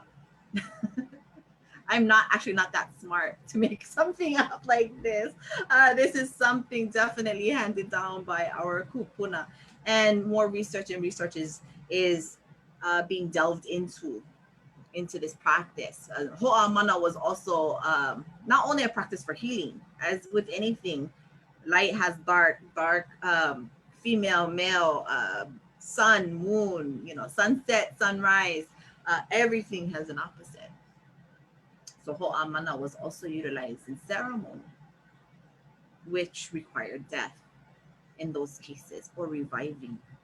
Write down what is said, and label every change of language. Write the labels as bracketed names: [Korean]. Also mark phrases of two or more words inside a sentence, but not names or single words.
[English] I'm not that smart to make something up like this. This is something definitely handed down by our kupuna, and more research is being delved into this practice. Hoʻā Mana was also not only a practice for healing, as with anything, light has dark, female, male, sun, moon, you know, sunset, sunrise, everything has an opposite. So Hoʻā Mana was also utilized in ceremony, which required death in those cases, or reviving.